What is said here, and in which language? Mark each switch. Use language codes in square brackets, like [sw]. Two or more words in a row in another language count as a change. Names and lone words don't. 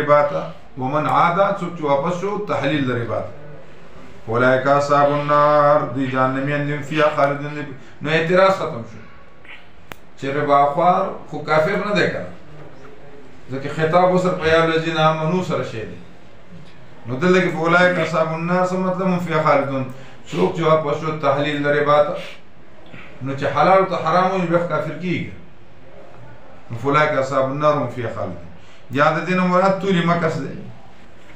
[ps] ربا ته [ar] ومن عادا [ps] څوک چې واپس شو تحلیل د ربا ته [ar] اولئک اصحاب النار [ps] دی جهنميان دي [ar] فيها خالدون [ps] نو اعتراض ختم شو چې ربا خوار خو کافر نه دی کنه ځکه خطاب وسر په [ar] یا الذين امنوا [ps] سره شي دي نو دلته کې [ar] اولئک اصحاب النار [ps] څه مطلب [ar] هم فيها خالدون [ps] څوک چې واپس شو تحلیل د ربا ته نو چې حلال او حرام وي به کافر کیږي [ar] فلاك أصحاب النار هم فيها خالدون. [ps] یا د دې نه مراد ټولې مکس دی